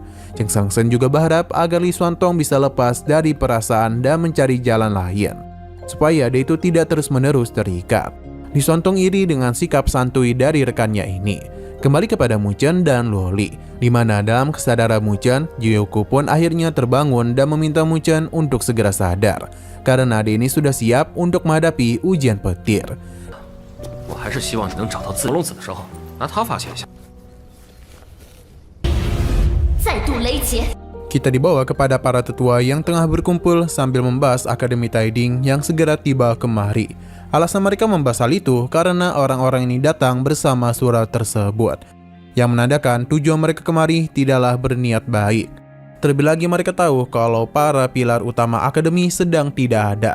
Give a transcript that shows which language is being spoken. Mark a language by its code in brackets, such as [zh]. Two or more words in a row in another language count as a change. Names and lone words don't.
[id] Cheng Changsen juga berharap agar Li Xuantong bisa lepas dari perasaan dan mencari jalan lain, supaya dia itu tidak terus-menerus terikat. Li Xuantong iri dengan sikap santuy dari rekannya ini. Kembali kepada Mu Chen dan Luo Li, di mana dalam kesadaran Mu Chen, Jiuku pun akhirnya terbangun dan meminta Mu Chen untuk segera sadar, karena dia ini sudah siap untuk menghadapi ujian petir. [zh] 我还是希望你能找到自龙子的时候，拿他发泄一下。再度雷劫。 [id] Kita dibawa kepada para tetua yang tengah berkumpul sambil membahas Akademi Taiding yang segera tiba kemari. Alasan mereka membahas hal itu karena orang-orang ini datang bersama surat tersebut, yang menandakan tujuan mereka kemari tidaklah berniat baik. Terlebih lagi mereka tahu kalau para pilar utama Akademi sedang tidak ada.